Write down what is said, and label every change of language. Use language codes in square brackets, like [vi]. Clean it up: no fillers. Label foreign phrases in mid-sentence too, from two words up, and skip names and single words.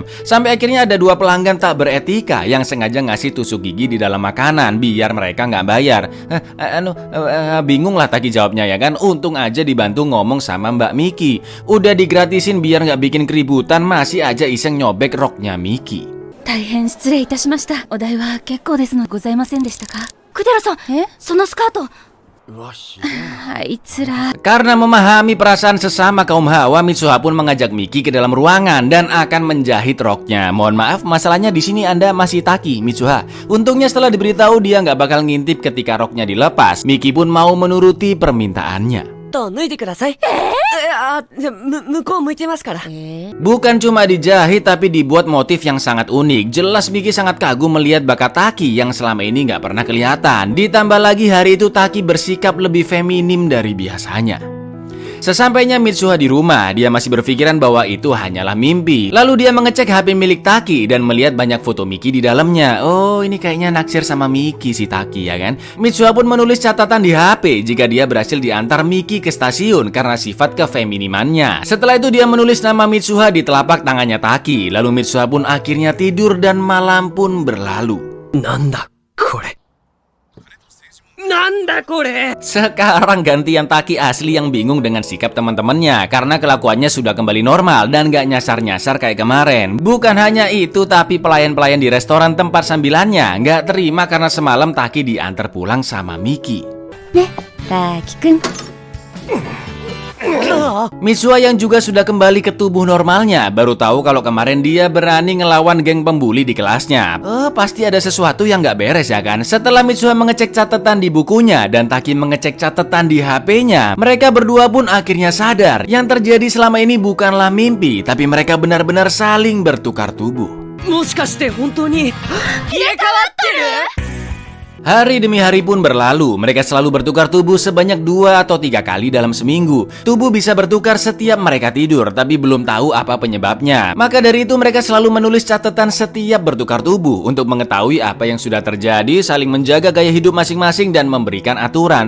[id] Sampai akhirnya ada 2 pelanggan tak beretika yang sengaja ngasih tusuk gigi di dalam makanan biar mereka nggak bayar. Bingung lah Taki jawabnya ya kan. Untung aja dibantu ngomong sama Mbak Miki. Udah digratisin biar nggak bikin keributan, masih aja iseng nyobek roknya Miki. [ja] 大変失礼いたしました。お代は結構ですのございませんでしたか？クデラさん、そのスカート。あいつら。 [id] Karena memahami perasaan sesama kaum hawa, Mitsuha pun mengajak Miki ke dalam ruangan dan akan menjahit roknya. Mohon maaf, masalahnya di sini Anda masih Taki, Mitsuha. Untungnya setelah diberitahu dia nggak bakal ngintip ketika roknya dilepas, Miki pun mau menuruti permintaannya. [ja] と脱いでください。向こう向いてますから。 [id] Bukan cuma dijahit tapi dibuat motif yang sangat unik. Jelas Miki sangat kagum melihat bakat Taki yang selama ini nggak pernah kelihatan. Ditambah lagi hari itu Taki bersikap lebih feminim dari biasanya. Sesampainya Mitsuha di rumah, dia masih berpikiran bahwa itu hanyalah mimpi. Lalu dia mengecek HP milik Taki dan melihat banyak foto Miki di dalamnya. Oh, ini kayaknya naksir sama Miki si Taki ya kan. Mitsuha pun menulis catatan di HP jika dia berhasil diantar Miki ke stasiun karena sifat kefeminimannya. Setelah itu dia menulis nama Mitsuha di telapak tangannya Taki. Lalu Mitsuha pun akhirnya tidur dan malam pun berlalu. [ja] なんだこれ。なんだこれ. [id] Sekarang gantian Taki asli yang bingung dengan sikap teman-temannya karena kelakuannya sudah kembali normal dan gak nyasar-nyasar kayak kemarin. Bukan hanya itu, tapi pelayan-pelayan di restoran tempat sambilannya gak terima karena semalam Taki diantar pulang sama Miki. [ja] ね、滝くん. [id] Mitsuha yang juga sudah kembali ke tubuh normalnya baru tahu kalau kemarin dia berani ngelawan geng pembuli di kelasnya. Pasti ada sesuatu yang gak beres ya kan. Setelah Mitsuha mengecek catatan di bukunya dan Taki mengecek catatan di HP-nya, mereka berdua pun akhirnya sadar yang terjadi selama ini bukanlah mimpi, tapi mereka benar-benar saling bertukar tubuh. [ja] もしかして本当に入れ替わってる？ [id] Hari demi hari pun berlalu, mereka selalu bertukar tubuh sebanyak 2 atau 3 kali dalam seminggu. Tubuh bisa bertukar setiap mereka tidur, tapi belum tahu apa penyebabnya. Maka dari itu mereka selalu menulis catatan setiap bertukar tubuh untuk mengetahui apa yang sudah terjadi, saling menjaga gaya hidup masing-masing dan memberikan aturan.